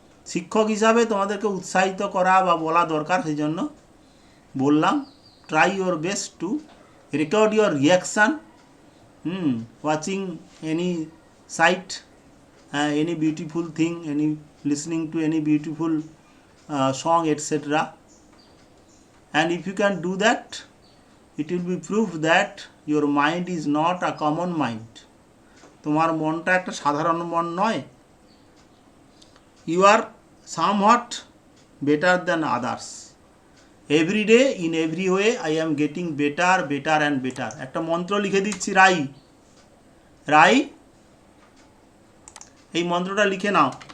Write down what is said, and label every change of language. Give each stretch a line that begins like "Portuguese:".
Bangla: শিক্ষক হিসাবে তোমাদেরকে উৎসাহিত করা বা বলা দরকার, সেই জন্য বললাম,
English: Try your best to record your reaction watching any sight, any beautiful thing, any listening to any beautiful song, etc. And if you can do that, it will be proof that your mind is not a common mind.
Bangla: তোমার মনটা একটা সাধারণ মন নয়।
English: You are somewhat better than others. Every day, in every way, I am getting better, better and better.
Bangla: একটা মন্ত্র লিখে দিচ্ছি, রাই এই মন্ত্রটা লিখে নাও।